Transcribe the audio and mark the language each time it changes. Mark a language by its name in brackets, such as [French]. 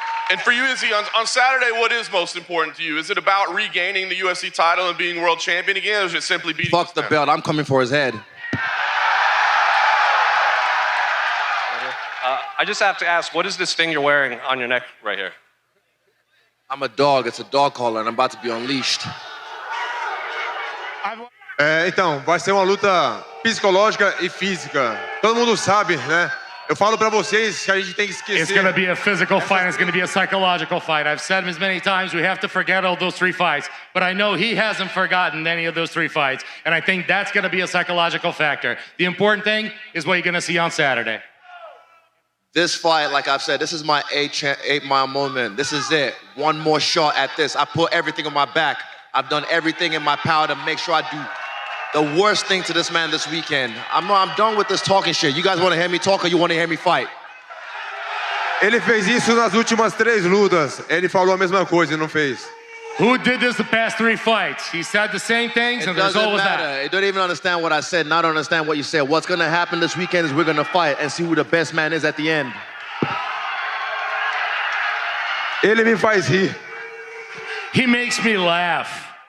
[English] And for you, Izzy, on Saturday, what is most important to you? Is it about regaining the UFC title and being world champion again, or is it simply beating? Fuck the belt. I'm coming for his head. I just have to ask, what is this thing you're wearing on your neck right here? I'm a dog. It's a dog collar, and I'm about to be unleashed. [Portuguese] Então, vai ser uma luta psicológica e física. Todo mundo sabe, né? Eu falo pra vocês que a gente tem que esquecer. [English] It's going to be a physical fight. It's going to be a psychological fight. I've said as many times, we have to forget all those 3 fights. But I know he hasn't forgotten any of those 3 fights. And I think that's going to be a psychological factor. The important thing is what you're going to see on Saturday. This fight, like I've said, this is my 8-mile moment. This is it. One more shot at this. I put everything on my back. I've done everything in my power to make sure I do the worst thing to this man this weekend. I'm done with this talking shit. You guys want to hear me talk or you want to hear me fight? [Portuguese] Ele fez isso nas últimas 3 lutas. Ele falou a mesma coisa e não fez. [English] Who did this the past 3 fights? He said the same things, and the result was that. You don't even understand what I said, and I don't understand what you said. What's going to happen this weekend is we're going to fight and see who the best man is at the end. [Portuguese] Ele me faz rir. [English] He makes me laugh.